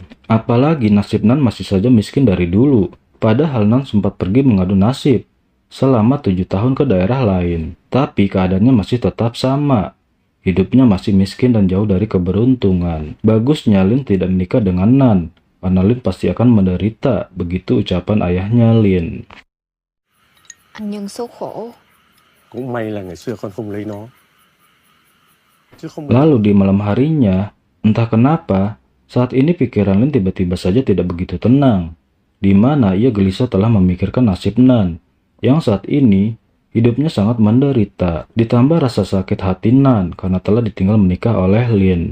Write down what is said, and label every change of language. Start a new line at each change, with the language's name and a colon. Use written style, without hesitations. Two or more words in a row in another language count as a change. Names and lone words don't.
Indonesian: Apalagi nasib Nan masih saja miskin dari dulu, padahal Nan sempat pergi mengadu nasib selama 7 tahun ke daerah lain. Tapi keadaannya masih tetap sama. Hidupnya masih miskin dan jauh dari keberuntungan. Bagusnya Lin tidak menikah dengan Nan, karena Lin pasti akan menderita, begitu ucapan ayahnya Lin.
Vietnamese: Anh nhân số khổ. Cũng may là ngày xưa con không lấy nó.
Indonesian: Lalu di malam harinya, entah kenapa, saat ini pikiran Lin tiba-tiba saja tidak begitu tenang, di mana ia gelisah telah memikirkan nasib Nan, yang saat ini hidupnya sangat menderita, ditambah rasa sakit hati Nan karena telah ditinggal menikah oleh Lin.